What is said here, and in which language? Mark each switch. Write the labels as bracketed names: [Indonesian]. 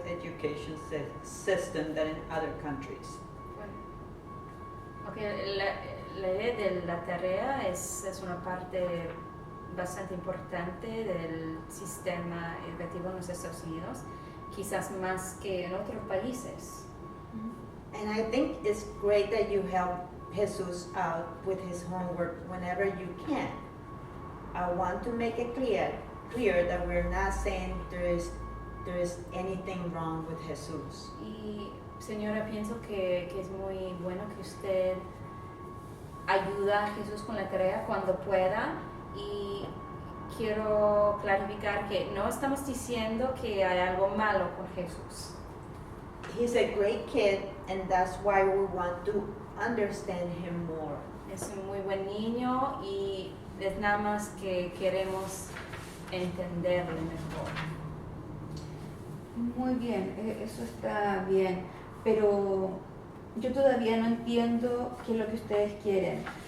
[English] education system than in other countries. [Spanish] Bueno, okay, la idea de la tarea es una parte bastante importante del sistema educativo en los Estados Unidos, quizás más que en otros países. [English] And I think it's great that you help Jesus out with his homework whenever you can. I want to make it clear that we're not saying there is anything wrong with Jesus. [Spanish] Y señora, pienso que es muy bueno que usted ayuda a Jesús con la tarea cuando pueda, y quiero clarificar que no estamos diciendo que hay algo malo con Jesús. [English] He's a great kid, and that's why we want to understand him more. [Spanish] Es un muy buen niño y es nada más que queremos entenderle mejor. Muy bien, eso está bien, pero yo todavía no entiendo qué es lo que ustedes quieren.